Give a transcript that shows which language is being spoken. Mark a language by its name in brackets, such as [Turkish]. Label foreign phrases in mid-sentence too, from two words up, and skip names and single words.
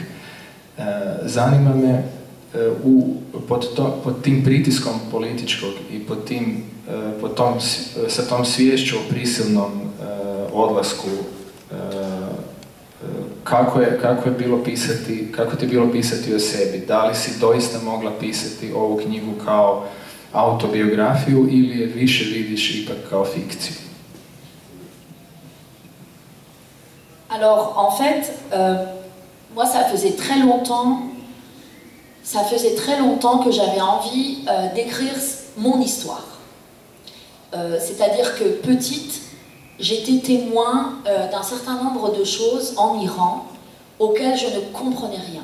[Croatian] Zanima me, pod tim pritiskom političkog i sa tom sviješću o prisilnom odlasku, kako ti je bilo pisati o sebi? Da li si doista mogla pisati ovu knjigu kao autobiografiju ili je više vidiš ipak kao fikciju? [French] Alors, en fait, moi, ça faisait très longtemps que j'avais envie d'écrire mon histoire. C'est-à-dire que petite, j'étais témoin d'un certain nombre de choses en Iran auquel je ne comprenais rien.